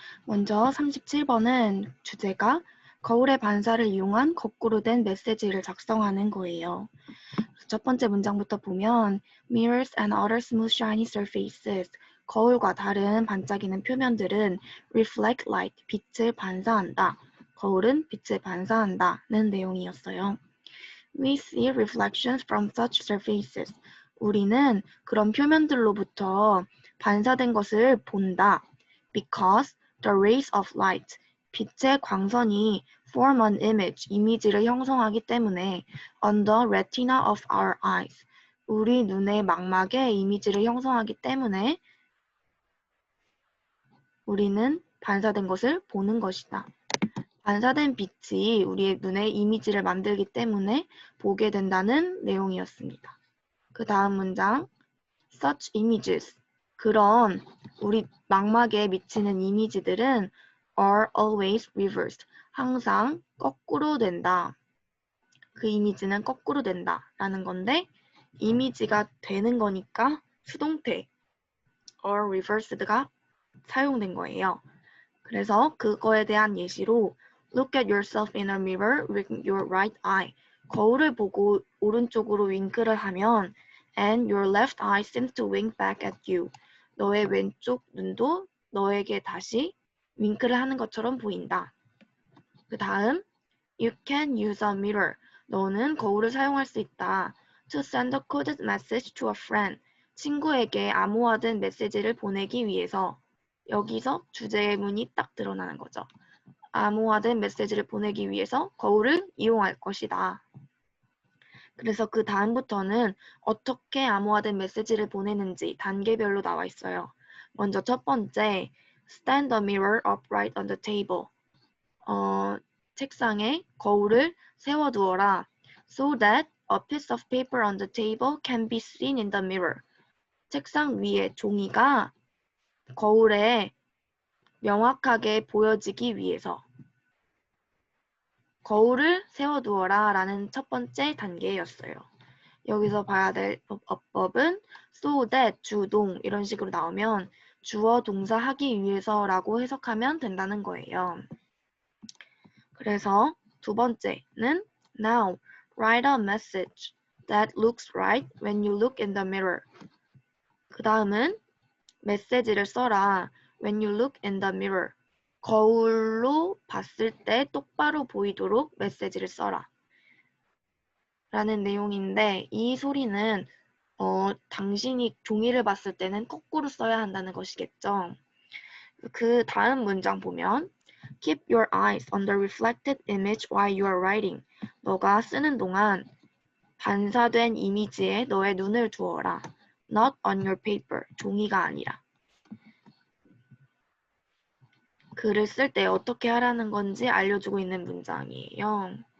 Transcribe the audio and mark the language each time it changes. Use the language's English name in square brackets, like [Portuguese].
[Korean] 먼저 37번은 주제가 거울의 반사를 이용한 거꾸로 된 메시지를 작성하는 거예요. 첫 번째 문장부터 보면 [English] Mirrors and other smooth shiny surfaces [Korean] 거울과 다른 반짝이는 표면들은 [English] reflect light, [Korean] 빛을 반사한다. 거울은 빛을 반사한다는 내용이었어요. [English] We see reflections from such surfaces. [Korean] 우리는 그런 표면들로부터 반사된 것을 본다. [English] Because the rays of light, [Korean] 빛의 광선이 [English] form an image, [Korean] 이미지를 형성하기 때문에 [English] on the retina of our eyes, [Korean] 우리 눈의 망막에 이미지를 형성하기 때문에 우리는 반사된 것을 보는 것이다. 반사된 빛이 우리의 눈에 이미지를 만들기 때문에 보게 된다는 내용이었습니다. 그 다음 문장, [English] such images, [Korean] 그런 우리 망막에 미치는 이미지들은 [English] are always reversed, [Korean] 항상 거꾸로 된다. 그 이미지는 거꾸로 된다 라는 건데 이미지가 되는 거니까 수동태 are reversed가 사용된 거예요. 그래서 그거에 대한 예시로 [English] Look at yourself in a mirror with your right eye. [Korean] 거울을 보고 오른쪽으로 윙크를 하면 [English] and your left eye seems to wink back at you. [Korean] 너의 왼쪽 눈도 너에게 다시 윙크를 하는 것처럼 보인다. 그 다음 [English] You can use a mirror. [Korean] 너는 거울을 사용할 수 있다. [English] To send a coded message to a friend. [Korean] 친구에게 암호화된 메시지를 보내기 위해서. 여기서 주제문이 딱 드러나는 거죠. 암호화된 메시지를 보내기 위해서 거울을 이용할 것이다. 그래서 그 다음부터는 어떻게 암호화된 메시지를 보내는지 단계별로 나와 있어요. 먼저 첫 번째, [English] stand the mirror upright on the table. [Korean] 책상에 거울을 세워두어라. [English] So that a piece of paper on the table can be seen in the mirror. [Korean] 책상 위에 종이가 거울에 명확하게 보여지기 위해서 거울을 세워두어라 라는 첫 번째 단계였어요. 여기서 봐야 될 어법은 so that, 주동 이런 식으로 나오면 주어 동사 하기 위해서라고 해석하면 된다는 거예요. 그래서 두 번째는 [English] now write a message that looks right when you look in the mirror. [Korean] 그 다음은 메시지를 써라 [English] when you look in the mirror. [Korean] 거울로 봤을 때 똑바로 보이도록 메시지를 써라 라는 내용인데 이 소리는 당신이 종이를 봤을 때는 거꾸로 써야 한다는 것이겠죠. 그 다음 문장 보면 [English] Keep your eyes on the reflected image while you are writing. [Korean] 너가 쓰는 동안 반사된 이미지에 너의 눈을 두어라. [English] Not on your paper. [Korean] 종이가 아니라. 글을 쓸 때 어떻게 하라는 건지 알려주고 있는 문장이에요.